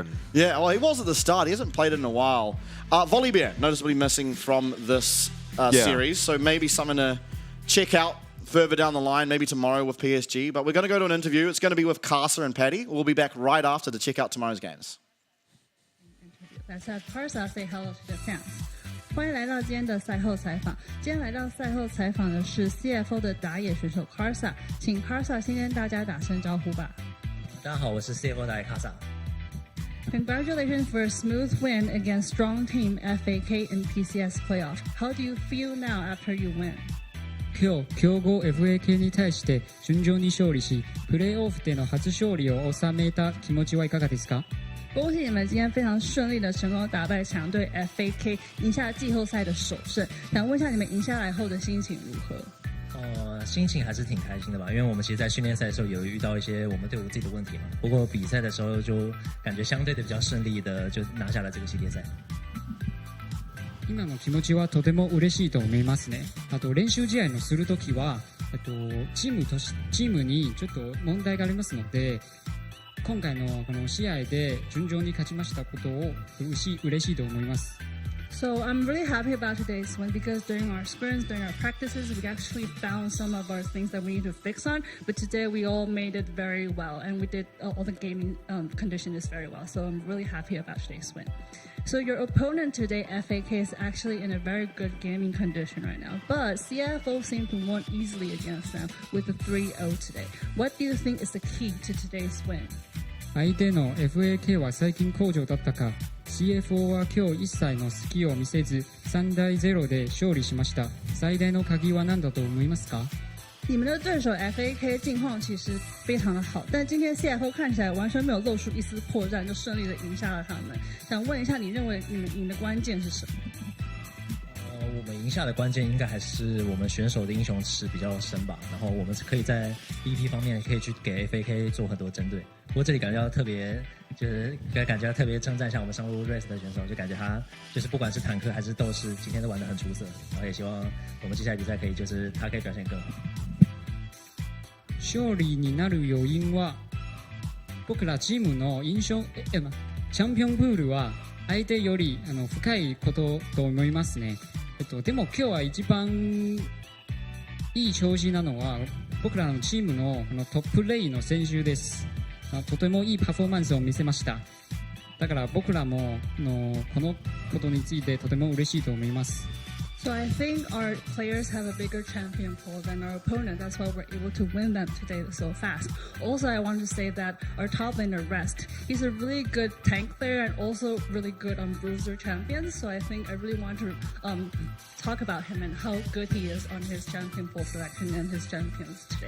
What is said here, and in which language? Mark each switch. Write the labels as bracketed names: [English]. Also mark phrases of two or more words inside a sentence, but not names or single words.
[English] Like, yeah, well, he was at the start. He hasn't played it in a while. Volibear, noticeably missing from this series, so maybe something to check out further down the line, maybe tomorrow with PSG. But we're going to go to an interview. It's going to be with Kasa and Paddy. We'll be back right after to check out tomorrow's games. Let's have Kasa say hello to the fans. [Chinese] 欢迎来到今天的赛后采访。今天来到赛后采访的是 CFO 的打野选手 Karsa， 请 Karsa 先跟大家打声招呼吧。大家好，我是 CFO 打野 Karsa。 [English] Congratulations for a smooth win against strong team FAK in PCS playoff. How do you feel now after you win? [Japanese] 今日強豪 FAK に対して順調に勝利し、プレーオフでの初勝利を収めた気持ちはいかがですか？ [Chinese] 恭喜你们今天非常顺利的成功打败强队 FAK， 赢下季后赛的首胜。想问一下你们赢下来后的心情如何？心情还是挺开心的吧，因为我们其实在训练赛的时候有遇到一些我们队伍自己的问题嘛。不过比赛的时候就感觉相对的比较順利的就拿下了这个系列赛。 [Japanese] 今の気持ちはとても嬉しいと思いますね。あと練習試合のするときはチームにちょっと問題がありますので、今回のこの試合で順調に勝ちましたことを嬉しいと思います。 [English] So I'm really happy about today's win because during our sprints, during our practices, we actually found some of our things that we need to fix on. But today we all made it very well, and we did all the gaming conditions very well. So I'm really happy about today's win. So your opponent today, FAK, is actually in a very good gaming condition right now. But CFO seemed to win easily against them with a 3-0 today. What do you think is the key to today's win? [Japanese] 相手の FAK は最近好調だったか、CFO は今日一切の隙を見せず3対0で勝利しました。最大の鍵は何だと思いますか？ [Chinese] 你们的对手 FAK 近况其实非常的好，但今天 CFO 看起来完全没有露出一丝破绽，就顺利的赢下了他们。想问一下，你认为你们赢的关键是什么？我们赢下的关键应该还是我们选手的英雄池比较深吧，然后我们可以在 BP 方面可以去给 FAK 做很多针对。不过这里感觉到特别，就是感觉到特别称赞一下我们上路 Race 的选手，就感觉他就是不管是坦克还是斗士，今天都玩得很出色。然后也希望我们接下来比赛可以就是他可以表现更好。 [Japanese] 勝利になる要因は僕らチームのチャンピオンプールは相手より深いことと思いますね。でも今日は一番いい調子なのは僕らのチームのトッププレイの選手です。とてもいいパフォーマンスを見せました。だから僕らもこのことについてとても嬉しいと思います。 [English] So I think our players have a bigger champion pool than our opponent. That's why we're able to win them today so fast. Also, I want to say that our top laner Rest, he's a really good tank player and also really good on bruiser champions. So I think I really want to talk about him and how good he is on his champion pool selection and his champions today.